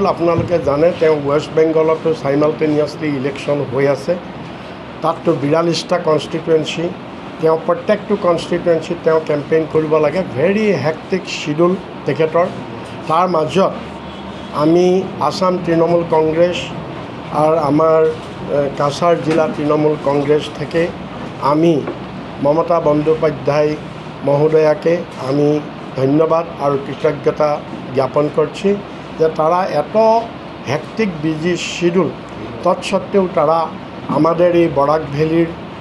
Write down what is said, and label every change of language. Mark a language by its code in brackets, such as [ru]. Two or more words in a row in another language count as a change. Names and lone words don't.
[as] আপোনালোকে জানে তেওঁ ৱেষ্ট বেংগলতো [en] simultaneously election [as] হৈ আছে, তাততো 42টা কনষ্টিটুৱেঞ্চি, তেওঁ প্ৰত্যেকটো কনষ্টিটুৱেঞ্চিত তেওঁ কেম্পেইন কৰিব লাগে। [en] very hectic schedule তেখেতৰ। [as] তাৰ মাজত আমি আসাম তৃণমূল কংগ্ৰেছ [bn] আর আমার কাছাড় জেলা তৃণমূল কংগ্রেস থেকে আমি মমতা বন্দ্যোপাধ্যায় মহোদয়াকে আমি ধন্যবাদ আর কৃতজ্ঞতা জ্ঞাপন করছি যে তারা এত [en] hectic busy schedule [bn] তৎসত্ত্বেও তারা আমাদের এই বরাক ভ্যালির